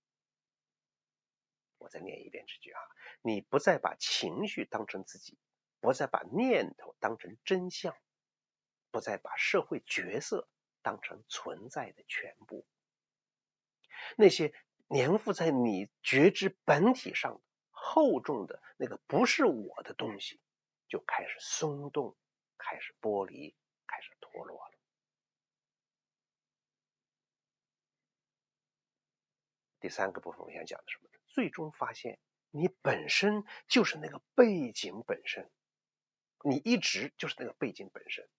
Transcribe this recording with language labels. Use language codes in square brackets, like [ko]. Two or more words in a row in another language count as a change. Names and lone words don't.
[zh] 我再念一遍這句啊，你不再把情緒當成自己，不再把念頭當成真相，不再把社會角色當成存在的全部。那些粘附在你覺知本體上的厚重的那個不是我的東西，就開始鬆動，開始剝離，開始脫落了。第三個部分我想講的是什麼呢？最終發現你本身就是那個背景本身，你一直就是那個背景本身。